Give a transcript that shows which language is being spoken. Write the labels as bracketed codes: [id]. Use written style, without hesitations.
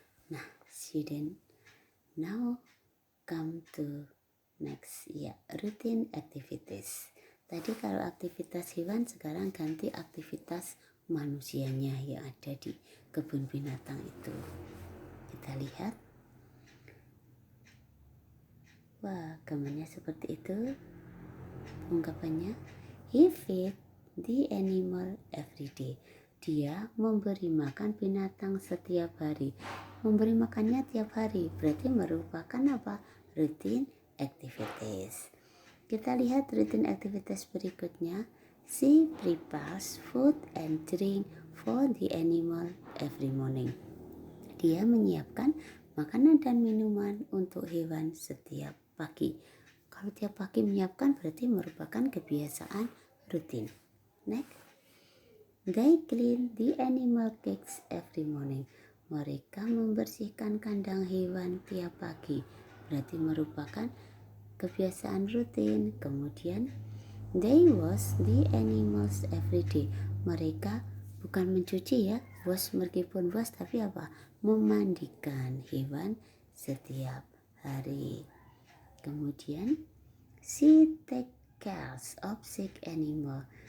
[en] Nah, student, now come to next ya, routine activities. [id] Tadi kalau aktivitas hewan, sekarang ganti aktivitas manusianya yang ada di kebun binatang itu. Kita lihat. Wah, gambarnya seperti itu. Ungkapannya, [en] he feed the animal every day. [id] Dia memberi makan binatang setiap hari. Memberi makannya tiap hari berarti merupakan apa? [en] Routine activities. [id] Kita lihat routine activities berikutnya. [en] She prepares food and drink for the animal every morning. [id] Dia menyiapkan makanan dan minuman untuk hewan setiap pagi. Kalau tiap pagi menyiapkan berarti merupakan kebiasaan rutin. Next. [en] They clean the animal cages every morning. [id] Mereka membersihkan kandang hewan tiap pagi. Berarti merupakan kebiasaan rutin. Kemudian, [en] they wash the animals every day. [id] Mereka bukan mencuci ya, wash meskipun wash, tapi apa? Memandikan hewan setiap hari. Kemudian, [en] she take care of sick animal.